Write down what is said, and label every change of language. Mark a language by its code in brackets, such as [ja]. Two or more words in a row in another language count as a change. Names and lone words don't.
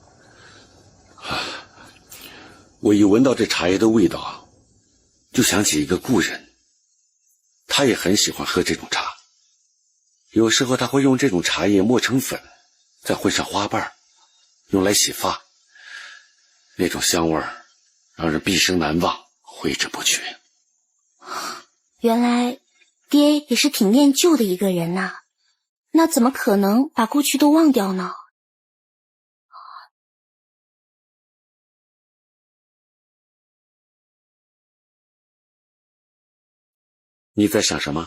[zh] 我一聞到這茶葉的味道，就想起一個故人，他也很喜歡喝這種茶。有時候他會用這種茶葉磨成粉，再混上花瓣，用來洗髮。那種香味兒讓人畢生難忘，揮之不去。原來爹也是挺念舊的一個人吶，那怎麼可能把過去都忘掉呢？你在想什麼？